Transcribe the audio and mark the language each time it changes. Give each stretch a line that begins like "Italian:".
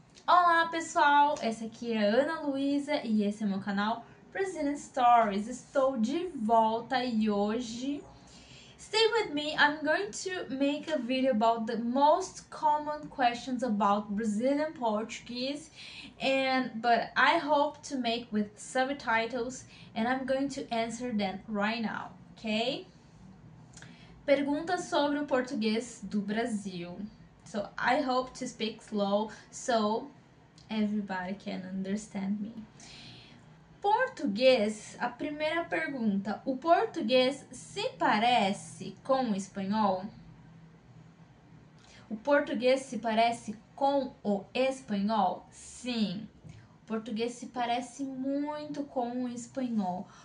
Portuguese: Olá pessoal, essa aqui é a Ana Luísa e esse é meu canal Brazilian Stories. Estou de volta e hoje,
English: stay with me, I'm going to make a video about the most common questions about Brazilian Portuguese, but I hope to make with subtitles and I'm going to answer them right now, okay?
Portuguese: Perguntas sobre o português do Brasil.
English: So I hope to speak slow so everybody can understand me.
Portuguese: Português, a primeira pergunta. O português se parece com o espanhol? O português se parece com o espanhol? Sim. O português se parece muito com o espanhol.